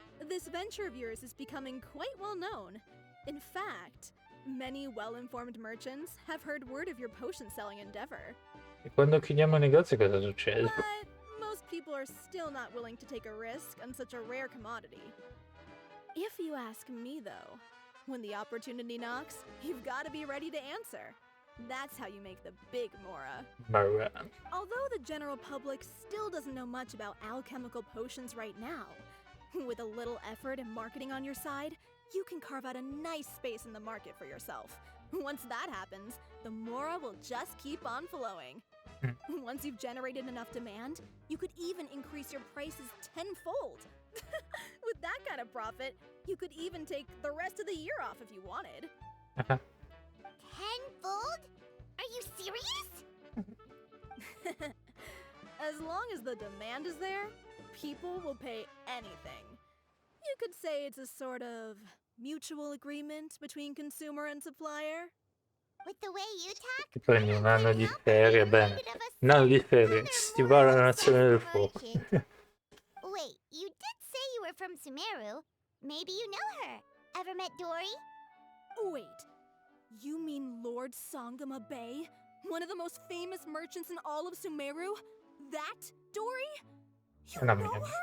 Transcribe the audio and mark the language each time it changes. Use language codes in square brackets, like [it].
[en] This venture of yours is becoming quite well known. In fact, many well-informed merchants have heard word of your potion-selling endeavor. [it] E quando chiudiamo il negozio cosa succede? [en] But most people are still not willing to take a risk on such a rare commodity. If you ask me, though, when the opportunity knocks, you've got to be ready to answer. That's how you make the big Mora. Mora. Although the general public still doesn't know much about alchemical potions right now, with a little effort and marketing on your side, you can carve out a nice space in the market for yourself. Once that happens, the Mora will just keep on flowing. Once you've generated enough demand, you could even increase your prices tenfold. With that kind of profit, you could even take the rest of the year off if you wanted. Tenfold? Are you serious? As long as the demand is there, people will pay anything. You could say it's a sort of mutual agreement between consumer and supplier. With the way you talk, [it] Ti prendi un anno di ferie, bene. Un anno di ferie, stivare alla Nazione del Fuoco. [en] Wait, you did say you were from Sumeru. Maybe you know her. Ever met Dory? Wait, you mean Lord Sangama Bay? One of the most famous merchants in all of Sumeru? That Dory? You know her?